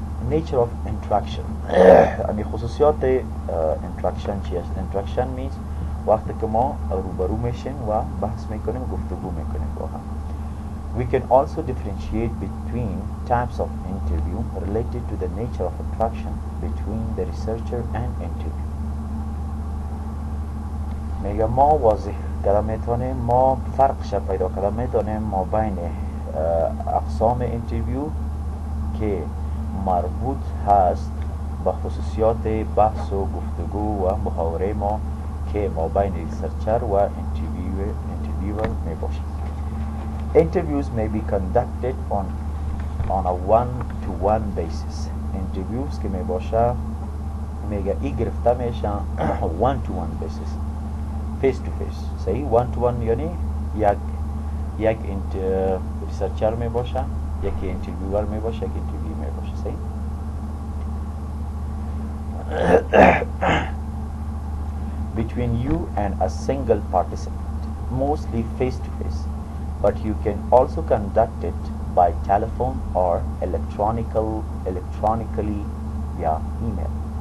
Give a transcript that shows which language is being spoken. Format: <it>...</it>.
<en>Nature of interaction.</en> <fa>یعنی خصوصیات interaction چی است؟</fa> <en>Interaction means</en> <fa>وقتی که ما روبرو میشیم و بحث میکنیم و گفتگو میکنیم با هم.</fa> <en>We can also differentiate between types of interview related to the nature of interaction between the researcher and interview.</en> <fa>میگه ما واضح کردن میتونیم، ما فرقش پیدا کردن میتونیم ما بین اقسام انترویو که مربوط هست به خصوصیات بحث و گفتگو و محاوره ما که ما بین ریسرچر و انترویور می باشد.</fa> <en>Interviews may be conducted on a one-to-one basis.</en> <fa>Interviews که می باشه میگه ای گرفته میشن one-to-one basis، face to face. صحیح؟ one-to-one یعنی یک ریسرچر می باشه، یکی انترویور می باشه، یک انترویو می باشه.</fa> <en>صحیح؟ Between you and a single participant, mostly face to face, but you can also conduct it by telephone or electronically via email.</en>